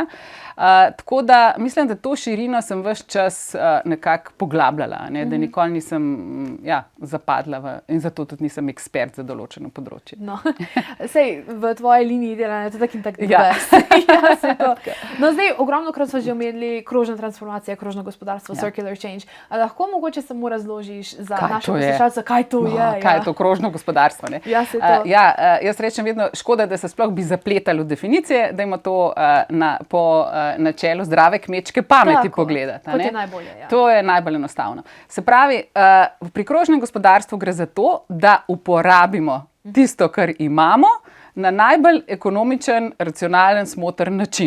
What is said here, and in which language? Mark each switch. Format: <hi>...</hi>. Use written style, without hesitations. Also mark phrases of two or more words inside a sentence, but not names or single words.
<sl>Tako da mislim, da to širino sem ves čas nekako poglabljala, ne, da nikoli nisem zapadla in zato tudi nisem ekspert za določeno področje. No, sej v tvoji liniji delanja, to tak in tak No, zdaj, ogromno krat smo že omenili krožna transformacija, krožno gospodarstvo,</sl> <en>circular change.</en> <sl>A lahko mogoče samo razložiš za naše poslušalce, kaj to je? Kaj je to krožno gospodarstvo? Ne? Ja, se to. Jaz rečem vedno, škoda, da se sploh bi zapletali v definicije, da ima to po načelu zdrave kmečke pameti pogledati. Kot je najbolje, ja. To je najbolj enostavno. Se pravi, pri krožnem gospodarstvu gre za to, da uporabimo tisto, kar imamo, na najbolj ekonomičen, racionalen, smotrn način.</sl>